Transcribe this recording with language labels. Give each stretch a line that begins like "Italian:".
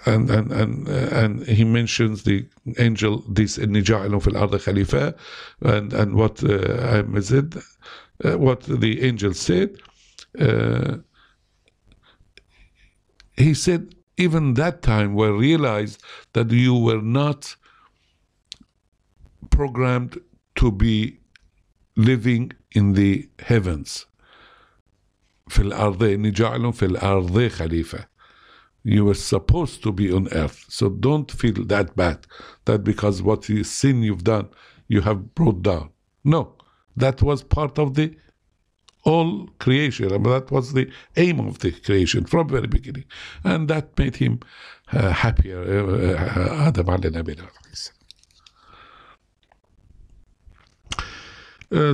English: And he mentions the angel, this
Arabic: إِنِّي جَاعِلٌ فِي الْأَرْضِ خَلِيفَةً,
English: and what what the angel said. He said, even that time we realized that you were not programmed to be living in the heavens.
Arabic: في الأرض إني جاعل في الأرض خليفة.
English: You were supposed to be on earth. So don't feel that bad, that because what sin you've done, you have brought down. No, that was part of the all creation. I mean, that was the aim of the creation from the very beginning. And that made him happier, Adam alayhi salam.